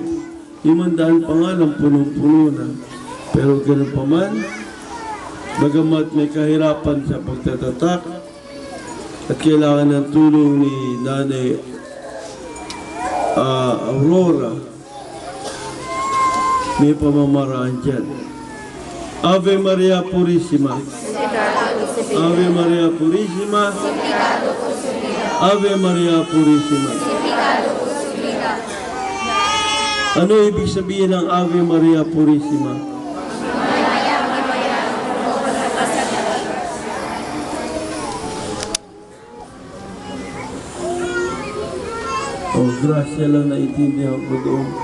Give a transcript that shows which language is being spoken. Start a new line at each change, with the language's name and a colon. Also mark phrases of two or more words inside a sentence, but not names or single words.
Filipino: 500 pa nga lang punong-puno na. Pero ganun pa man, Bagamat may kahirapan sa pagtatatak at kailangan ng tulong ni Nanay Aurora, may pamamaraan dyan.
Latin: Ave Maria Purissima. Ave Maria Purissima. Ave Maria Purissima.
Filipino: Ano ibig sabihin ng
Latin: Ave Maria Purissima?
Filipino: Oh, grasya lang naiintindihan ko doon.